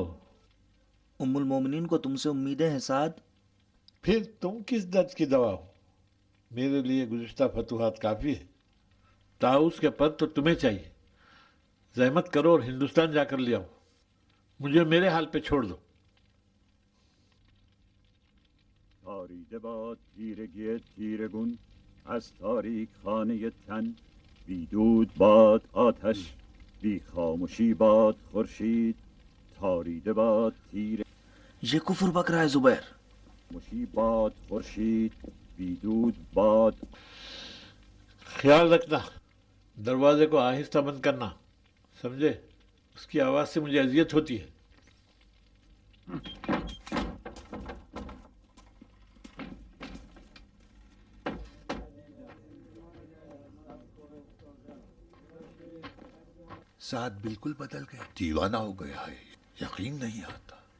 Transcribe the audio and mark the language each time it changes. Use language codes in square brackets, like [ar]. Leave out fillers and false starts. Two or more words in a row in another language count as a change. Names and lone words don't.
[ur] امّ المومنین کو تم سے امیدیں ہیں سعد. پھر تم کس درد کی دوا ہو؟ میرے لیے گزشتہ فتوحات کافی ہے. طاؤس کے پد تو تمہیں چاہیے۔ زحمت کرو اور ہندوستان جا کر لے آؤ. مجھے میرے حال پہ چھوڑ دو. [fa] تاریده باد تیرگی تیرگون از تاریک خانه تن بی دود باد آتش بی خاموشی باد خورشید تاریده باد تیر [ur] یہ کفر بک رہا ہے زبیر۔ [fa] خاموشی باد خورشید بی دود باد [ur] خیال رکھنا، دروازے کو آہستہ بند کرنا، سمجھے? اس کی آواز سے مجھے اذیت ہوتی ہے. سعد بالکل بدل گیا، دیوانہ ہو گیا ہے، یقین نہیں آتا.